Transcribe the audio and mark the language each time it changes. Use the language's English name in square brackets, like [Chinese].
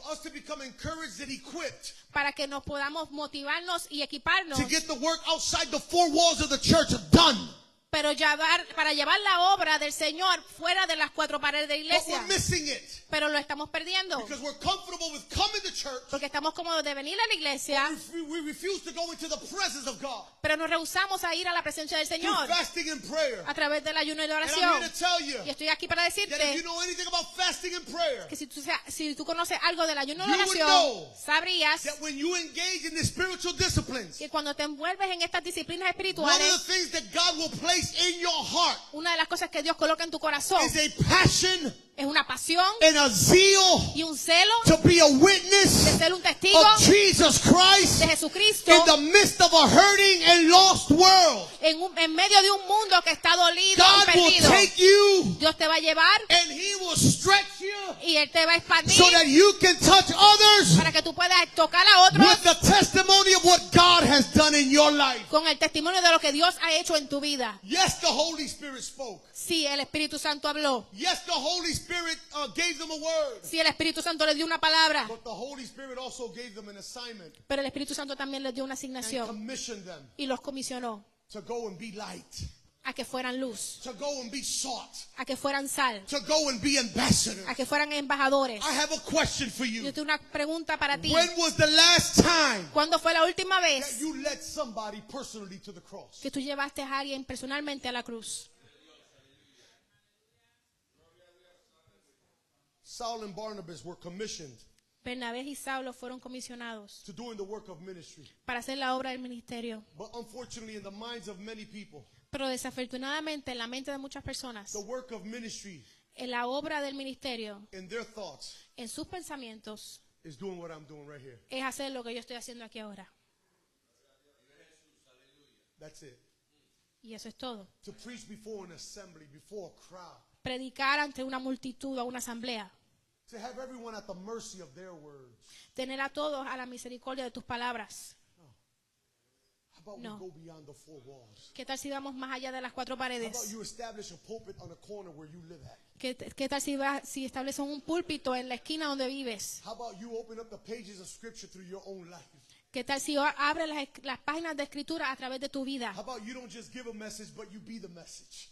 [English] for us to become encouraged and equipped [Spanish] para que nos podamos motivarnos y equiparnos, [English] to get the work outside the four walls of the church done. [Spanish] pero para llevar la obra del Señor fuera de las cuatro paredes de la [English] But [Spanish] iglesia. [English] we're missing it [Spanish] Pero lo estamos perdiendo. [English] because we're comfortable with coming to church church, [Spanish] porque estamos cómodos de venir a la iglesia, [English] we refuse to go into the presence of God [Spanish] pero nos rehusamos a ir a la presencia del [English] through [Spanish] Señor [English] fasting and prayer. [Spanish] a través del ayuno y la [English] And I'm [Spanish] oración. [English] here to tell you [Spanish] Y estoy aquí para [English] that if you [Spanish] decirte [English] know anything about fasting and prayer, [Spanish] que si tú conoces algo del ayuno y [English] You [Spanish] la [English] would [Spanish] oración, [English] know [Spanish] sabrías [English] that when you engage in the spiritual disciplines, [Spanish] que cuando te envuelves en estas disciplinas [English] one of [Spanish] espirituales, [English] the things that God will place in your heart [Spanish] una de las cosas que Dios coloca en tu corazón [English] is a passion [Spanish] es una pasión [English] and a zeal [Spanish] y un celo [English] to be a [Spanish] de [English] witness [Spanish] ser un testigo [English] of Jesus Christ [Spanish] de Jesucristo [English] in the midst of a hurting and lost world. [Spanish] en medio de un mundo que está dolido y [English] God will [Spanish] perdido. [English] take you [Spanish] Dios te va a llevar [English] and He will stretch you [Spanish] y Él te va a expandir [English] so that you can touch others [Spanish] para que tú puedas tocar a otros [English] with the testimony of what God has done in your life. [Spanish] con el testimonio de lo que Dios ha hecho en tu vida. [English] Yes, the Holy Spirit spoke. [Spanish] Sí, el Espíritu Santo habló. [English] Yes, the Holy Spirit gave them a word. [Spanish] Sí, el Espíritu Santo les dio una palabra. [English] But the Holy Spirit also gave them an assignment [Spanish] Pero el Espíritu Santo también les dio una [English] and [Spanish] asignación [English] commissioned them [Spanish] y los comisionó [English] to go and be light, [Spanish] a que fueran luz, [English] to go and be salt, [Spanish] a que fueran sal, [English] to go and be ambassadors. [Spanish] a que fueran embajadores. [English] I have a question for [Spanish] Yo [English] you. [Spanish] tengo una pregunta para ti. [English] When was the last time [Spanish] ¿Cuándo fue la última [English] that [Spanish] vez [English] you led somebody personally to the cross? [Spanish] que tú llevaste a alguien personalmente a la cruz? [English] Saul and Barnabas were commissioned [Spanish] Bernabé y Saulo fueron comisionados [English] to doing the work of ministry. [Spanish] para hacer la obra del ministerio. [English] But unfortunately, in the minds of many people, [Spanish] Pero desafortunadamente en la mente de muchas personas, [English] the work of ministry [Spanish] en la obra del ministerio, [English] in their thoughts [Spanish] en sus pensamientos, [English] is doing what I'm doing right here. [Spanish] es hacer lo que yo estoy haciendo aquí ahora. [English] That's it. [Spanish] Y eso es todo. [English] To preach before an assembly, before a crowd. [Spanish] Predicar ante una multitud o una asamblea. [English] To have everyone at the mercy of their words. [Spanish] Tener a todos a la misericordia de tus palabras. [English] How about [Spanish] No. [English] we go beyond the four walls? [Spanish] ¿Qué tal si vamos más allá de las cuatro [English] How about [Spanish] paredes? [English] you establish a pulpit on a corner where you live at? [Spanish] ¿Qué tal si estableces un púlpito en la esquina donde vives? [English] How about you open up the pages of scripture through your own life? [Spanish] ¿Qué tal si abres las páginas de escritura a través de tu vida? [English] How about you don't just give a message, but you be the message?